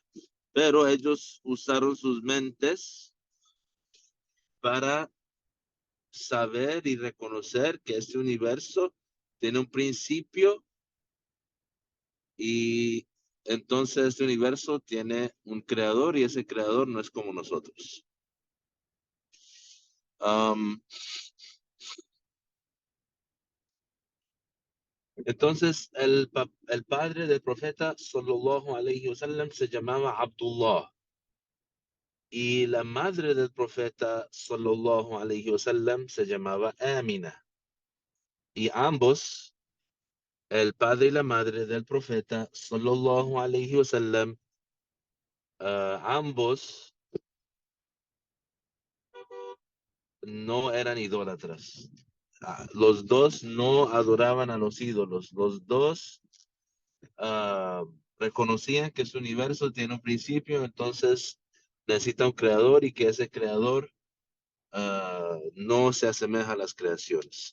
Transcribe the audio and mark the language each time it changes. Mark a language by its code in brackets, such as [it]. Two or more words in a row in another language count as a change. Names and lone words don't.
[es] Pero ellos usaron sus mentes para saber y reconocer que este universo tiene un principio y entonces este universo tiene un creador y ese creador no es como nosotros. Um, entonces el padre del profeta [ar] صلى الله عليه وسلم [es] se llamaba Abdullah y la madre del profeta [ar] صلى الله عليه وسلم [es] se llamaba Amina y ambos, el padre y la madre del profeta [ar] صلى الله عليه وسلم, [es] ambos no eran idólatras. Los dos no adoraban a los ídolos. Los dos reconocían que su universo tiene un principio, entonces necesita un creador y que ese creador no se asemeja a las creaciones.